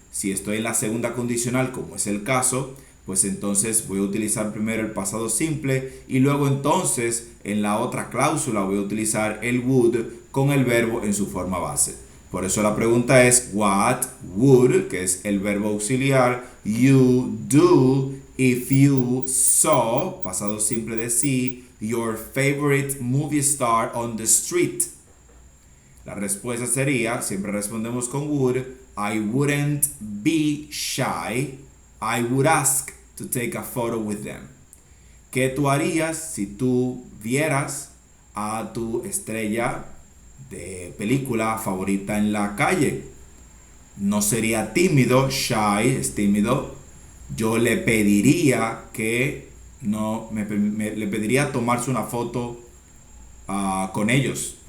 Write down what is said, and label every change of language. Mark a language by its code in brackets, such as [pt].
[es] Si estoy en la segunda condicional, como es el caso, pues entonces voy a utilizar primero el pasado simple y luego entonces en la otra cláusula voy a utilizar el would con el verbo en su forma base. Por eso la pregunta es what would, que es el verbo auxiliar, [en] you do if you saw, [es] pasado simple de sí, [en] your favorite movie star on the street? [es] La respuesta sería, siempre respondemos con would, [en] I wouldn't be shy. I would ask to take a photo with them. [es] ¿Qué tú harías si tú vieras a tu estrella de película favorita en la calle? No sería tímido, shy es tímido. Yo le pediría que le pediría tomarse una foto con ellos.